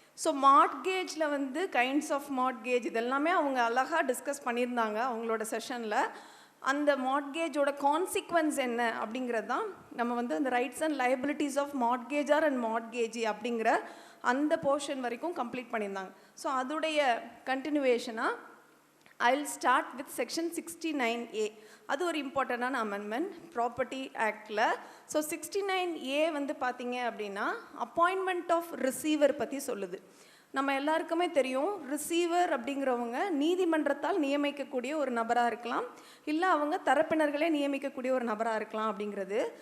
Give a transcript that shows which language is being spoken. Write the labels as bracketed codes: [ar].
[ta] So மார்ட்கேஜில் வந்து [en] kinds of mortgage [ta] இதெல்லாமே அவங்க அழகாக டிஸ்கஸ் பண்ணியிருந்தாங்க அவங்களோட செஷனில். அந்த மார்ட்கேஜோட கான்சிக்வன்ஸ் என்ன அப்படிங்கிறது தான் நம்ம வந்து அந்த [en] rights and liabilities of mortgagor and mortgagee [ta] அப்படிங்கிற அந்த போர்ஷன் வரைக்கும் கம்ப்ளீட் பண்ணியிருந்தாங்க. ஸோ அதோடைய கண்டினியூவேஷனாக [en] I'll start with section 69A. [ta] அது ஒரு இம்பார்ட்டண்டான அமெண்ட்மெண்ட் ப்ராப்பர்ட்டி ஆக்டில். ஸோ 69A வந்து பார்த்தீங்க அப்படின்னா [en] appointment of receiver [ta] பற்றி சொல்லுது. நம்ம எல்லாருக்குமே தெரியும், ரிசீவர் அப்படிங்கிறவங்க நீதிமன்றத்தால் நியமிக்கக்கூடிய ஒரு நபராக இருக்கலாம், இல்லை அவங்க தரப்பினர்களே நியமிக்கக்கூடிய ஒரு நபராக இருக்கலாம் அப்படிங்கிறது.